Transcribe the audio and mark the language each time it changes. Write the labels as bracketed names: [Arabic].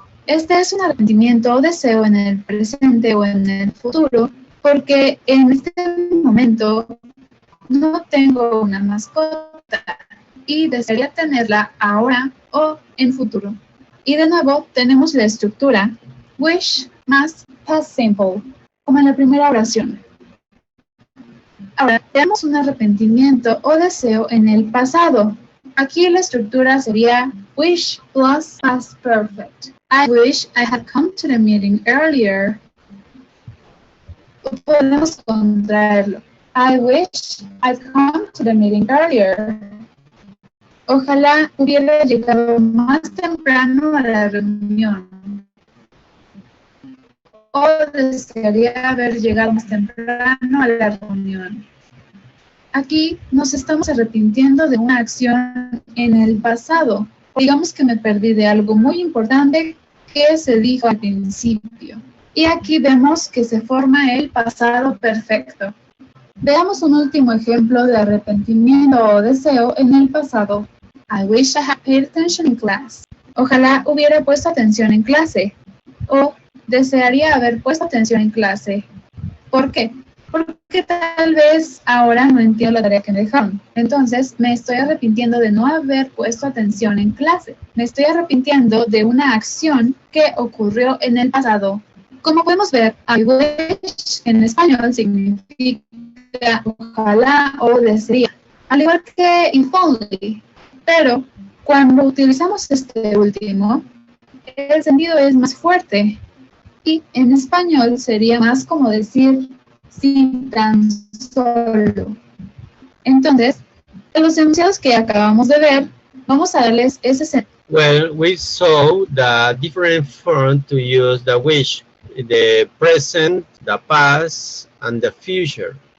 [Spanish] Este es un arrepentimiento o deseo en el presente o en el futuro porque en este momento no tengo una mascota y desearía tenerla ahora o en futuro. Y de nuevo tenemos la estructura wish más past simple, como en la primera oración. Ahora tenemos un arrepentimiento o deseo en el pasado. Aquí la estructura sería wish plus past perfect. [English] I wish I had come to the meeting earlier. [Spanish] Podemos contraerlo. [English] I wish I'd come to the meeting earlier. [Spanish] Ojalá hubiera llegado más temprano a la reunión. O desearía haber llegado más temprano a la reunión. Aquí nos estamos arrepintiendo de una acción en el pasado. Digamos que me perdí de algo muy importante que se dijo al principio. Y aquí vemos que se forma el pasado perfecto. Veamos un último ejemplo de arrepentimiento o deseo en el pasado. [English] I wish I had paid attention in class. [Spanish] Ojalá hubiera puesto atención en clase. O desearía haber puesto atención en clase. ¿Por qué? Porque tal vez ahora no entiendo la tarea que me dejaron. Entonces, me estoy arrepintiendo de no haber puesto atención en clase. Me estoy arrepintiendo de una acción que ocurrió en el pasado. Como podemos ver, I wish en español significa ojalá o desearía, al igual que if only. Pero cuando utilizamos este último, el sentido es más fuerte. Y en español sería más como decir si tan solo. Entonces, de los enunciados que acabamos de ver, vamos a darles ese sentido. [English] Well, we saw the different forms to use the wish, the present, the past, and the future.